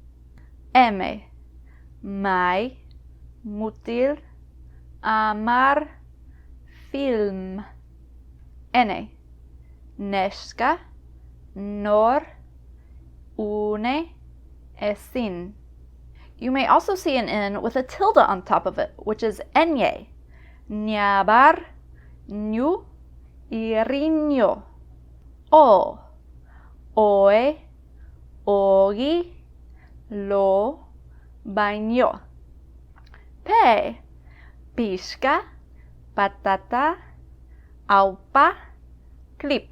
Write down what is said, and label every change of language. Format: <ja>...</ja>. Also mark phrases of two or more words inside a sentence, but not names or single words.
<eu>M, mai, mutil, amar, film. N, neska, nor, une, esin.</eu> <en>You may also see an N with a tilde on top of it, which is enye.</en> <eu>Nyabar, nyu, irinyo. O, oe, ogi, lo, baño. P, pishka, patata, aupa, clip.</eu>